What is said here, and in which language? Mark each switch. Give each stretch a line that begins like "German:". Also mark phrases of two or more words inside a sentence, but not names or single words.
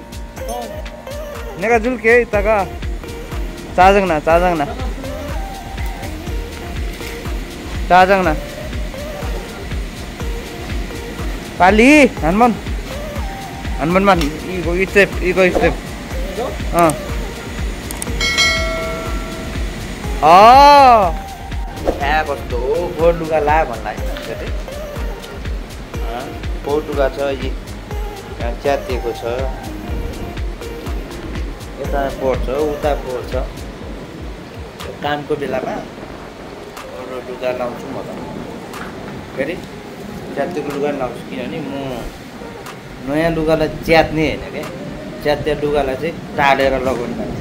Korean: 내가 줄게 이따가. 짜증나. 빨리 한 번만 이거 스텝.
Nepali: त्यहाँ कस्तो गोर लुगा ला भन्ला गोर लुगा छ यहाँ च्यातिएको छ यता पर्छ उता पर्छ कामको बेलामा अरू लुगा लाउँछु म त फेरि च्यातिएको लुगा लाउँछु किनभने म नयाँ लुगालाई च्यात्ने होइन क्या च्यात्ने लुगालाई चाहिँ टालेर लगाउने मान्छे